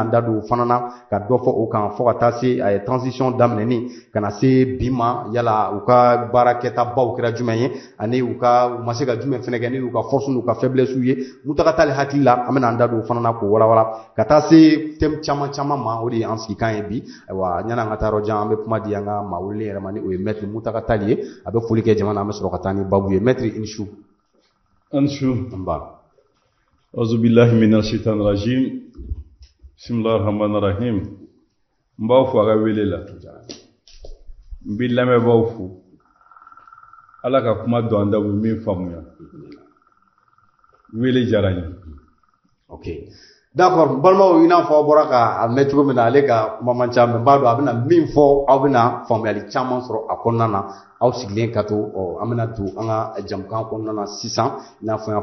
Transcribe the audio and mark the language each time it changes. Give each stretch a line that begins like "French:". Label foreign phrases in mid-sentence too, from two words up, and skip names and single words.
Bambara: an da don o fana na ka dɔ fɔ o kan fo ka taa se transition daminɛni ka na se bi ma yala u ka baarakɛtabaw kɛra jumɛn ye ani u ma se ka jumɛn fɛnɛ kɛ ni u ka force n'u ka faiblesse ye Muntaka Tall hakili la an bɛna an da don o fana na k'o walawala ka taa se thème caman ma o de ye an sigi kan ye bi ayiwa ɲana an ka taa yɔrɔ jan an bɛ kuma di an ka maa wele yɛrɛ ma ni o ye Maître Muntaka Tall ye a bɛ foli kɛ jamana an bɛ sɔrɔ ka taa ni baabu ye Maître i ni su. Anba
Arabic: أعوذ بالله من الشيطان الرجيم بسم الله الرحمن الرحيم
Bambara: n b'aw fo a ka wele la n bɛ lamɛnbaaw fo Ala ka kuma don an da u min faamuya wele diyara n ye.
French: Ok d'accord
Bambara: balimaw i n'a fɔ aw bɔra k'a mɛn cogo min na ale ka kuma man ca mais n b'a dɔn a bɛna min fɔ aw bɛna faamuyali caman sɔrɔ a kɔnɔna na aw sigilen ka to an bɛna don an ka jamukan kɔnɔna na sisan i n'a fɔ n y'a